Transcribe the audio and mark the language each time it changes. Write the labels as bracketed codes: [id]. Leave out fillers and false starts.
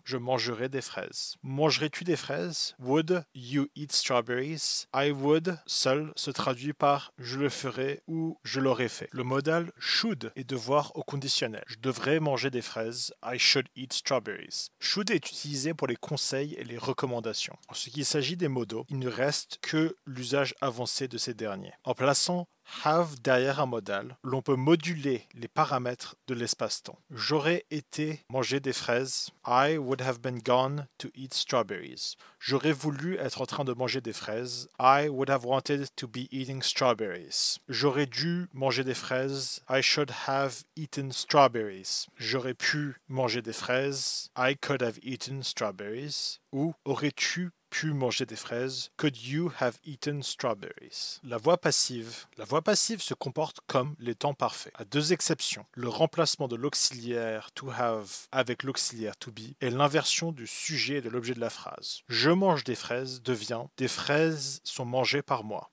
[fr] Je mangerai des fraises. Mangerais-tu des fraises? [en] Would you eat strawberries? [fr] I would, seul, se traduit par je le ferai ou je l'aurais fait. Le modal should est devoir au conditionnel. Je devrais manger des fraises. [en] I should eat strawberries. [fr] Should est utilisé pour les conseils et les recommandations. En ce qui s'agit des modos, il ne reste que l'usage avancé de ces derniers. En plaçant have derrière un modal, l'on peut moduler les paramètres de l'espace-temps. J'aurais été manger des fraises. [en] I would have been gone to eat strawberries. [fr] J'aurais voulu être en train de manger des fraises. [en] I would have wanted to be eating strawberries. [fr] J'aurais dû manger des fraises. [en] I should have eaten strawberries. [fr] J'aurais pu manger des fraises. [en] I could have eaten strawberries. [fr] Ou aurais-tu pu manger des fraises? [en] Could you have eaten strawberries? [fr] La voix passive se comporte comme les temps parfaits, à deux exceptions. Le remplacement de l'auxiliaire to have avec l'auxiliaire to be et l'inversion du sujet et de l'objet de la phrase. Je mange des fraises devient des fraises sont mangées par moi.